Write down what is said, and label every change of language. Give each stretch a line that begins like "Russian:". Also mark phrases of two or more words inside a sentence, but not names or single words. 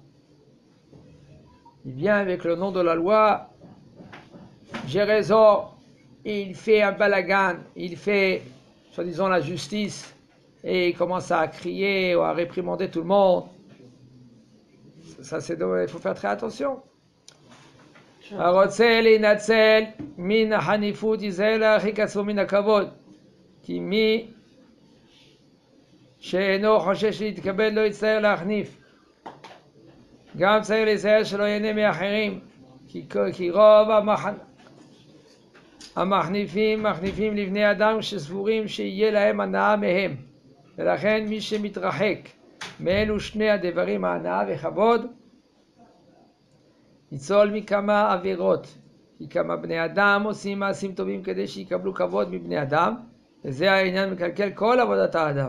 French: Il vient avec le nom de la loi, j'ai raison, il fait un balagan, il fait, soi-disant, la justice, et il commence à crier ou à réprimander tout le monde. Ça, il faut faire très attention.
Hebrew: הרוצה להינצל מן החניפות ייזהר להרחיק עצמו מן הכבוד, כי מי שאינו חושש להתכבד לא יצטער להחניף. גם צריך להיזהר שלא ייהנה מאחרים, כי רוב המחניפים מחניפים לבני אדם שסבורים שיהיה להם הנאה מהם, ולכן מי שמתרחק מאלו שני הדברים, ההנאה וכבוד, ניצול מכמה עבירות, כי כמה בני אדם עושים מעשים טובים כדי שיקבלו כבוד מבני אדם, וזה העניין מקלקל כל עבודת האדם.